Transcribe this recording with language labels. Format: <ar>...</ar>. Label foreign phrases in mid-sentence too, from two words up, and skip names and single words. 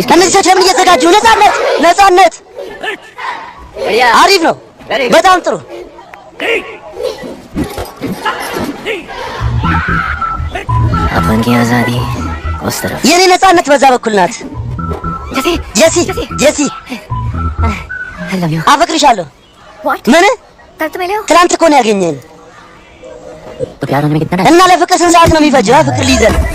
<am>እነዚህ ሰዎች ለምን እየተዘጋጁ? ነፃነት ነፃነት አሪፍ ነው። በጣም ጥሩ።</am> <hi>अपन की आजादी उस तरफ</hi> <am>የኔ ነፃነት በዛ በኩል ናት። ጄሲ ጄሲ</am> <en>I love you</en> <am>አፈቅርሻለሁ።</am> <en>व्हाट</en> <am>ምን?</am> <hi>कल तो मिले हो</hi> <am>ትናንት እኮ ነው ያገኘን</am> <hi>तो प्यार होने में कितना</hi> <am>እና ለፍቅር ስንት ሰዓት ነው የሚፈጀው? ፍቅር ሊይዘን</am>